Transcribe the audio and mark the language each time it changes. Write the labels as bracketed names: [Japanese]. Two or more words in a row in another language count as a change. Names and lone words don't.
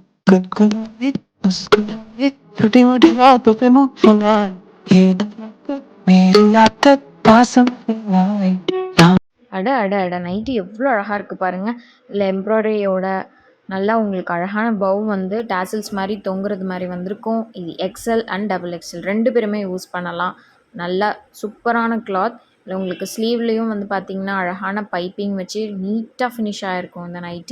[Hindi] छोटी मोटी बातों पे मुंह फुलाए ये मेरी आदत पास आए [Tamil] அட அட அட நைட்டி எவ்வளோ அழகாக இருக்குது பாருங்கள். இல்லை எம்ப்ராய்டரியோட நல்லா உங்களுக்கு அழகான பவ் வந்து டாசில்ஸ் மாதிரி தொங்குறது மாதிரி வந்திருக்கும். இது [English] XL and double XL [Tamil] 2 பேருமே யூஸ் பண்ணலாம். நல்லா சூப்பரான கிளாத். இல்லை உங்களுக்கு ஸ்லீவ்லேயும் வந்து பார்த்திங்கன்னா அழகான பைப்பிங் வச்சு நீட்டாக ஃபினிஷ் ஆகிருக்கும் இந்த நைட்டி.